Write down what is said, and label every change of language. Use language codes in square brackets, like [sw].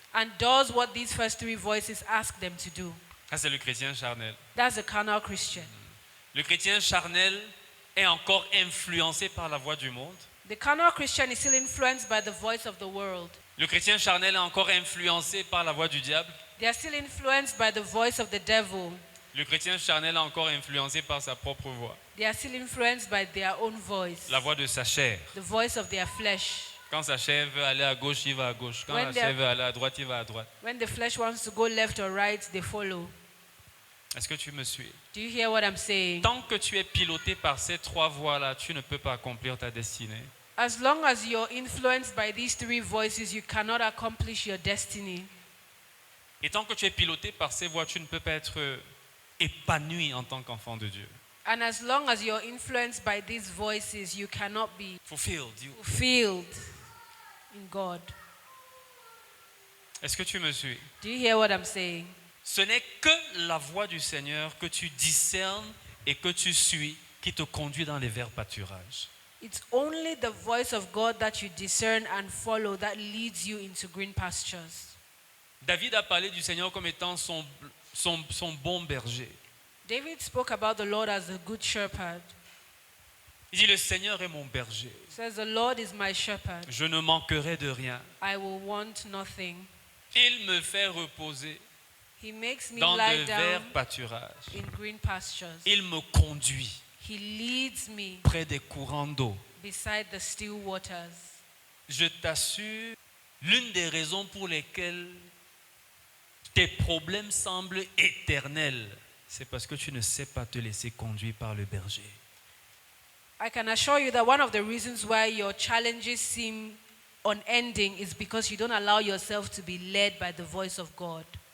[en] and does what these first three voices ask them to do. [fr] Ça, c'est le chrétien charnel. [en] That's the carnal Christian. [fr] Le chrétien charnel est encore influencé par la voix du monde. [en] The carnal Christian is still influenced by the voice of the world. [fr] Le chrétien charnel est encore influencé par la voix du diable. [en] They are still influenced by the voice of the devil. [fr] Le chrétien charnel est encore influencé par sa propre voix. [en] They are still influenced by their own voice, [fr] La voix de sa chair. [en] the voice of their flesh. [fr] Quand sa chair veut aller à gauche, il va à gauche. Quand [en] When [fr] la [en] they [fr] chair [en] are- [fr] veut aller à droite, il va à droite. [en] When the flesh wants to go left or right, they follow. [fr] Est-ce que tu me suis? [en] Do you hear what I'm saying? [fr] Tant que tu es piloté par ces trois voix-là, tu ne peux pas accomplir ta destinée. [en] As long as you're influenced by these three voices, you cannot accomplish your destiny. [fr] Et tant que tu es piloté par ces voix, tu ne peux pas être épanoui en tant qu'enfant de Dieu. [en] And as long as you're influenced by these voices, you cannot be Fulfilled. fulfilled in God. [fr] Est-ce que tu me suis? [en] Do you hear what I'm saying? [fr] Ce n'est que la voix du Seigneur que tu discernes et que tu suis qui te conduit dans les verts pâturages. [en] It's only the voice of God that you discern and follow that leads you into green pastures. [fr] David a parlé du Seigneur comme étant son bon berger. [en] David spoke about the Lord as a good shepherd. [fr] Il dit, le Seigneur est mon berger. [en] He says, the Lord is my shepherd. [fr] Je ne manquerai de rien. [en] I will want nothing. [fr] Il me fait reposer [en] He makes me [fr] dans [en] lie [fr] de verts [en] down [fr] pâturages. [en] in green pastures. [fr] Il me conduit [en] He leads me [fr] près des courants d'eau. [en] beside the still waters. [fr] Je t'assure, l'une des raisons pour lesquelles tes problèmes semblent éternels, c'est parce que tu ne sais pas te laisser conduire par le berger. [en] I can assure you that one of the reasons why your challenges seem unending is because you don't allow yourself to be led by the voice of God.